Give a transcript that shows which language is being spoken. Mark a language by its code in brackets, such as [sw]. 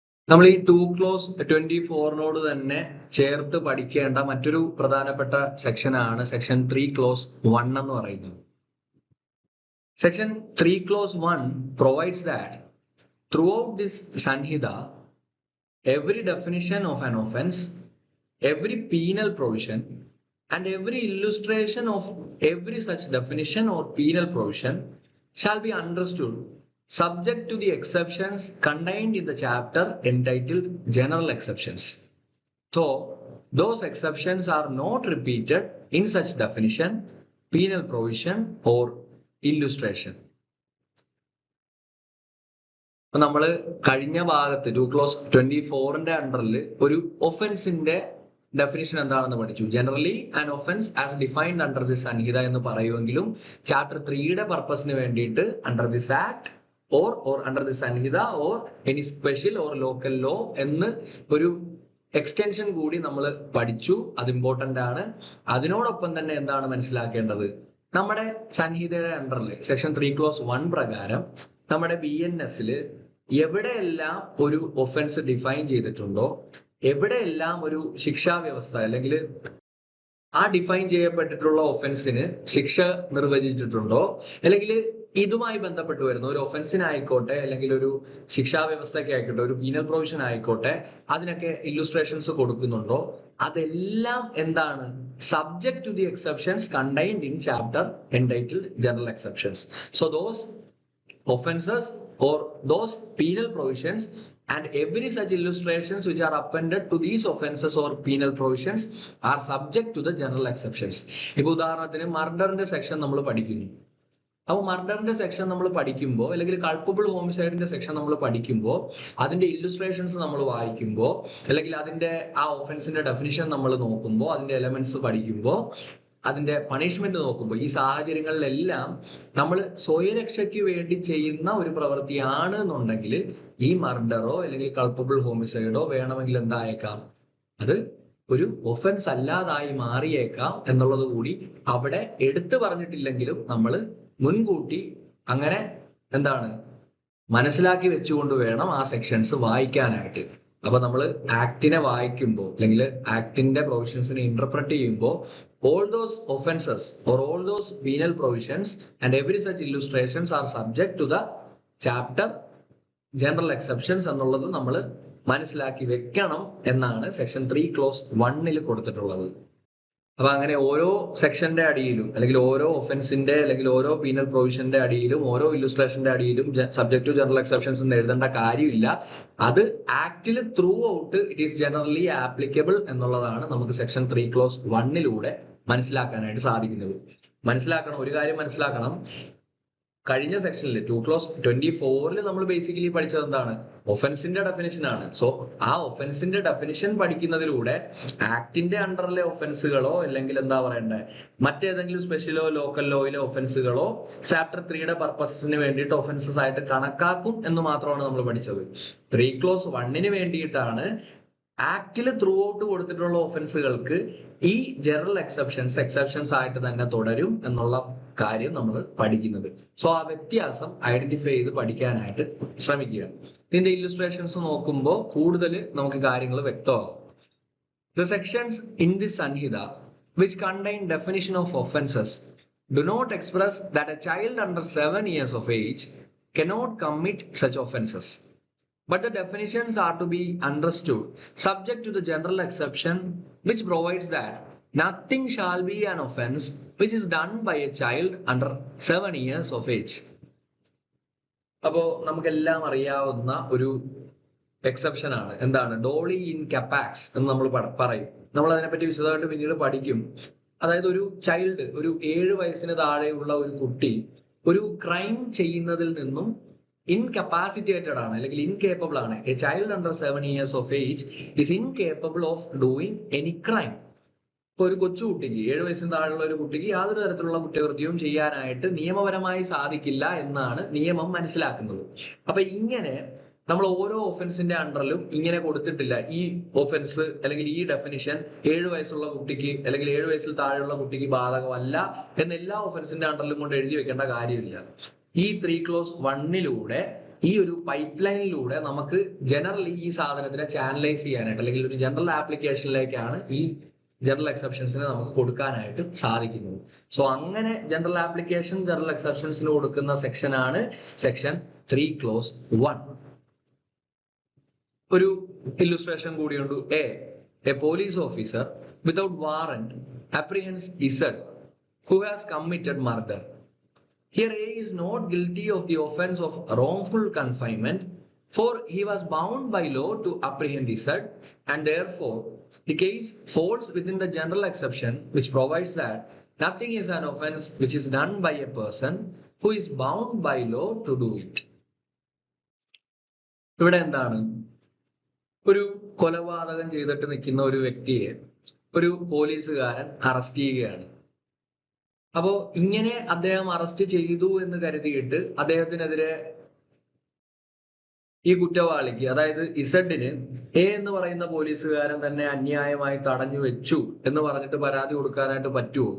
[ml] നമ്മൾ ഈ 2 Clause 24 തന്നെ ചേർത്ത് പഠിക്കേണ്ട മറ്റൊരു പ്രധാനപ്പെട്ട സെക്ഷനാണ് സെക്ഷൻ 3 Clause 1 എന്ന് പറയുന്നത്. [en] Section 3 Clause 1 provides that throughout this Sanhita, every definition of an offense, every penal provision, and every illustration of every such definition or penal provision shall be understood subject to the exceptions contained in the chapter entitled General Exceptions. So, those exceptions are not repeated in such definition, penal provision or illustration. [ml] അപ്പൊ നമ്മൾ കഴിഞ്ഞ ഭാഗത്ത് 2 Clause 24ന്റെ അണ്ടറിൽ ഒരു ഒഫൻസിന്റെ definition എന്താണെന്ന് പഠിച്ചു. [en] generally an offence as defined under this Sanhita [ml] എന്ന് പറയുമെങ്കിലും ചാപ്റ്റർ 3യുടെ പർപ്പസിന് വേണ്ടിയിട്ട് [en] under this act or under the Sanhita or any special or local law [ml] എന്ന് ഒരു എക്സ്റ്റൻഷൻ കൂടി നമ്മൾ പഠിച്ചു. അത് ഇമ്പോർട്ടന്റ് ആണ്. അതിനോടൊപ്പം തന്നെ എന്താണ് മനസ്സിലാക്കേണ്ടത്? നമ്മുടെ സംഹിതയുടെ അണ്ടറിൽ സെക്ഷൻ 3 Clause 1 പ്രകാരം നമ്മുടെ BNSൽ എവിടെയെല്ലാം ഒരു ഒഫൻസ് ഡിഫൈൻ ചെയ്തിട്ടുണ്ടോ, എവിടെയെല്ലാം ഒരു ശിക്ഷാ വ്യവസ്ഥ അല്ലെങ്കിൽ ആ ഡിഫൈൻ ചെയ്യപ്പെട്ടിട്ടുള്ള ഒഫൻസിന് ശിക്ഷ നിർവചിച്ചിട്ടുണ്ടോ, അല്ലെങ്കിൽ ഇതുമായി ബന്ധപ്പെട്ട് വരുന്ന ഒരു ഒഫൻസിനായിക്കോട്ടെ അല്ലെങ്കിൽ ഒരു ശിക്ഷാ വ്യവസ്ഥയ്ക്ക് ആയിക്കോട്ടെ, ഒരു പീനൽ പ്രൊവിഷൻ ആയിക്കോട്ടെ, അതിനൊക്കെ ഇല്ലുസ്ട്രേഷൻസ് കൊടുക്കുന്നുണ്ടോ, അതെല്ലാം എന്താണ്? [en] Subject to the exceptions contained in chapter entitled general exceptions. So those offenses or those penal provisions and every such illustrations which are appended to these offenses or penal provisions are subject to the general exceptions. [ml] ഇപ്പൊ ഉദാഹരണത്തിന് മർഡറിന്റെ section നമ്മൾ പഠിക്കുന്നു. അപ്പോൾ മർഡറിന്റെ section നമ്മൾ പഠിക്കുമ്പോൾ അല്ലെങ്കിൽ culpable ഹോമിസൈഡിന്റെ section നമ്മൾ പഠിക്കുമ്പോൾ അതിന്റെ ഇല്ലുസ്ട്രേഷൻസ് നമ്മൾ വായിക്കുമ്പോൾ അല്ലെങ്കിൽ അതിന്റെ ആ ഒഫൻസിന്റെ ഡെഫിനിഷൻ നമ്മൾ നോക്കുമ്പോൾ അതിന്റെ എലമെന്റ്സ് പഠിക്കുമ്പോൾ അതിന്റെ പണിഷ്മെന്റ് നോക്കുമ്പോൾ ഈ സാഹചര്യങ്ങളിലെല്ലാം നമ്മൾ സ്വയരക്ഷയ്ക്ക് വേണ്ടി ചെയ്യുന്ന ഒരു പ്രവൃത്തിയാണ് എന്നുണ്ടെങ്കിൽ ഈ മർഡറോ അല്ലെങ്കിൽ കൾപ്പബിൾ ഹോമിസൈഡോ വേണമെങ്കിൽ എന്തായേക്കാം, അത് ഒരു ഒഫൻസ് അല്ലാതായി മാറിയേക്കാം എന്നുള്ളത് കൂടി അവിടെ എടുത്തു പറഞ്ഞിട്ടില്ലെങ്കിലും നമ്മൾ മുൻകൂട്ടി അങ്ങനെ എന്താണ് മനസ്സിലാക്കി വെച്ചുകൊണ്ട് വേണം ആ സെക്ഷൻസ് വായിക്കാനായിട്ട്. അപ്പൊ നമ്മൾ ആക്ടിനെ വായിക്കുമ്പോൾ അല്ലെങ്കിൽ ആക്ടിന്റെ പ്രൊവിഷൻസിനെ ഇന്റർപ്രറ്റ് ചെയ്യുമ്പോൾ [en] all those offenses or all those penal provisions and every such illustrations are subject to the chapter general exceptions [ml] എന്നുള്ളത് നമ്മൾ മനസ്സിലാക്കി വെക്കണം എന്നാണ് സെക്ഷൻ 3 Clause 1 കൊടുത്തിട്ടുള്ളത്. അപ്പൊ അങ്ങനെ ഓരോ സെക്ഷന്റെ അടിയിലും അല്ലെങ്കിൽ ഓരോ ഒഫൻസിന്റെ അല്ലെങ്കിൽ ഓരോ പീനൽ പ്രൊവിഷന്റെ അടിയിലും ഓരോ ഇല്ലുസ്ട്രേഷന്റെ അടിയിലും [en] subject to general exceptions [ml] എന്ന് എഴുതേണ്ട കാര്യമില്ല. അത് ആക്ടിൽ [en] throughout it is generally applicable [ml] എന്നുള്ളതാണ് നമുക്ക് സെക്ഷൻ 3 ക്ലോസ് 1 മനസ്സിലാക്കാനായിട്ട് സാധിക്കുന്നത്. മനസ്സിലാക്കണം, ഒരു കാര്യം മനസ്സിലാക്കണം. കഴിഞ്ഞ സെക്ഷനിൽ 2 ക്ലോസ് 24 നമ്മൾ ബേസിക്കലി പഠിച്ചത് എന്താണ്? ഒഫൻസിന്റെ ഡെഫിനിഷൻ ആണ്. സോ ആ ഒഫൻസിന്റെ ഡെഫിനിഷൻ പഠിക്കുന്നതിലൂടെ ആക്ടിന്റെ അണ്ടറിലെ ഒഫൻസുകളോ അല്ലെങ്കിൽ എന്താ പറയണ്ടേ മറ്റേതെങ്കിലും സ്പെഷ്യലോ ലോക്കൽ ലോയിലെ ഒഫൻസുകളോ ചാപ്റ്റർ 3യുടെ പർപ്പസിന് വേണ്ടിയിട്ട് ഒഫൻസസ് ആയിട്ട് കണക്കാക്കും എന്ന് മാത്രമാണ് നമ്മൾ പഠിച്ചത്. 3 ക്ലോസ് 1 വേണ്ടിയിട്ടാണ് ആക്ടിൽ ത്രൂ ഔട്ട് കൊടുത്തിട്ടുള്ള ഒഫൻസുകൾക്ക് ഈ ജനറൽ എക്സെപ്ഷൻസ് ആയിട്ട് തന്നെ തുടരും എന്നുള്ള കാര്യം നമ്മൾ പഠിക്കുന്നത്. സോ ആ വ്യത്യാസം ഐഡന്റിഫൈ ചെയ്ത് പഠിക്കാനായിട്ട് ശ്രമിക്കുക. ഇതിന്റെ ഇല്ലുസ്ട്രേഷൻസ് നോക്കുമ്പോൾ കൂടുതൽ നമുക്ക് കാര്യങ്ങൾ വ്യക്തമാകും. [en] The sections in this Sanhita which contain definition of offences do not express that a child under 7 years of age cannot commit such offences. But the definitions are to be understood subject to the general exception which provides that nothing shall be an offense which is done by a child under 7 years of age. [ml] അപ്പോ നമുക്കെല്ലാം അറിയാവുന്ന ഒരു exception ആണ്. എന്താണ്? Dolly in കപ്പാക്സ് എന്ന് നമ്മൾ പറയും. നമ്മൾ അതിനെപ്പറ്റി വിശദമായിട്ട് പിന്നീട് പഠിക്കും. അതായത് ഒരു ചൈൽഡ്, ഒരു 7 വയസ്സിന് താഴെയുള്ള ഒരു കുട്ടി ഒരു ക്രൈം ചെയ്യുന്നതിൽ നിന്നും ഇൻകപ്പാസിറ്റേറ്റഡ് ആണ് അല്ലെങ്കിൽ ഇൻകേപ്പബിൾ ആണ്. [en] A child under 7 years of age is incapable of doing any crime. [ml] ഇപ്പൊ ഒരു കൊച്ചുകുട്ടിക്ക്, 7 വയസ്സിന് താഴെയുള്ള ഒരു കുട്ടിക്ക് യാതൊരു തരത്തിലുള്ള കുറ്റകൃത്യവും ചെയ്യാനായിട്ട് നിയമപരമായി സാധിക്കില്ല എന്നാണ് നിയമം മനസ്സിലാക്കുന്നത്. അപ്പൊ ഇങ്ങനെ നമ്മൾ ഓരോ ഒഫൻസിന്റെ അണ്ടറിലും ഇങ്ങനെ കൊടുത്തിട്ടില്ല. ഈ ഒഫൻസ് അല്ലെങ്കിൽ ഈ ഡെഫിനിഷൻ 7 വയസ്സുള്ള കുട്ടിക്ക് അല്ലെങ്കിൽ 7 വയസ്സിൽ താഴെയുള്ള കുട്ടിക്ക് ബാധകമല്ല എന്ന് എല്ലാ ഒഫൻസിന്റെ അണ്ടറിലും കൊണ്ട് എഴുതി വെക്കേണ്ട കാര്യമില്ല. ഈ 3 ക്ലോസ് 1 ഈ ഒരു പൈപ്പ് ലൈനിലൂടെ നമുക്ക് ജനറലി ഈ സാധനത്തിനെ ചാനലൈസ് ചെയ്യാനായിട്ട് അല്ലെങ്കിൽ ഒരു ജനറൽ ആപ്ലിക്കേഷനിലേക്കാണ് ഈ ജനറൽ എക്സെപ്ഷൻസിനെ നമുക്ക് കൊടുക്കാനായിട്ട് സാധിക്കുന്നത്. സോ അങ്ങനെ ജനറൽ ആപ്ലിക്കേഷൻ ജനറൽ എക്സെപ്ഷൻസിന് കൊടുക്കുന്ന സെക്ഷൻ ആണ് സെക്ഷൻ 3 ക്ലോസ് 1. [en] ഒരു ഇല്ലുസ്ട്രേഷൻ കൂടിയുണ്ട്. A police officer without warrant apprehends Z who has committed murder. Here A is not guilty of the offense of wrongful confinement, for he was bound by law to apprehend Z, and therefore the case falls within the general exception which provides that nothing is an offense which is done by a person who is bound by law to do it. [ml] ഇവിടെ എന്താണ്? ഒരു കൊലപാതകം ചെയ്തിട്ട് നിൽക്കുന്ന ഒരു വ്യക്തിയെ ഒരു പോലീസുകാരൻ അറസ്റ്റ് ചെയ്യുകയാണ്. അപ്പോ ഇങ്ങനെ അദ്ദേഹം അറസ്റ്റ് ചെയ്തു എന്ന് കരുതിയിട്ട് അദ്ദേഹത്തിനെതിരെ ഈ കുറ്റവാളിക്ക്, അതായത് ഇസഡിന് എ എന്ന് പറയുന്ന പോലീസുകാരൻ തന്നെ അന്യായമായി തടഞ്ഞു വെച്ചു എന്ന് പറഞ്ഞിട്ട് പരാതി കൊടുക്കാനായിട്ട് പറ്റുമോ?